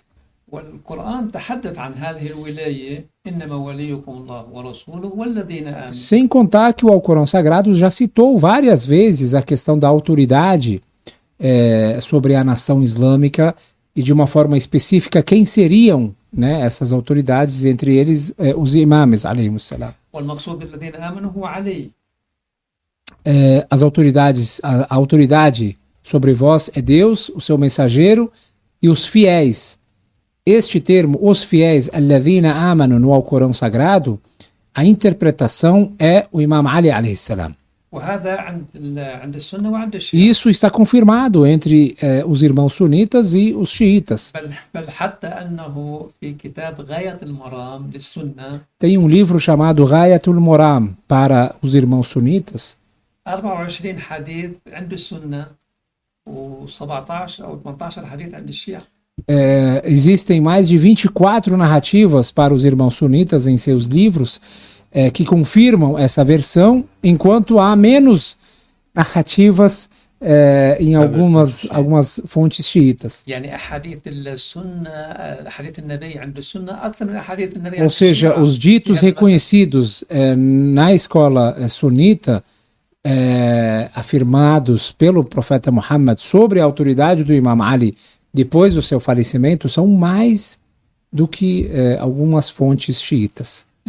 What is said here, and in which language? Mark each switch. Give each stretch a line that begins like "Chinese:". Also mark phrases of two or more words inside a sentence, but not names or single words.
Portuguese: Sem contar que o Alcorão Sagrado já citou várias vezes a questão da autoridade sobre a nação islâmica e de uma forma específica quem seriam, né, essas autoridades, entre eles os imãs,
Arabic: عليهم السلام.
Portuguese: As autoridades, a autoridade sobre vós é Deus, o seu mensageiro e os fiéis. Este termo, os fiéis,
Arabic: الذين آمنوا,
Portuguese: no Alcorão Sagrado, a interpretação é o Imam Ali
Arabic: عليه السلام.
Portuguese: E isso está confirmado entre os irmãos sunitas e os xiitas. Tem um livro chamado Ghayatul Moram para os irmãos sunitas.
Arabic: 24 حديث عند السنة و17 أو 18 حديث عند الشيعة.
Portuguese: Existem mais de 24 narrativas para os irmãos sunitas em seus livros que confirmam essa versão, enquanto há menos narrativas em algumas fontes xiitas. Ou seja, os ditos reconhecidos na escola sunita, afirmados pelo profeta Muhammad sobre a autoridade do Imam Ali depois do seu falecimento, são mais do que algumas fontes xiitas.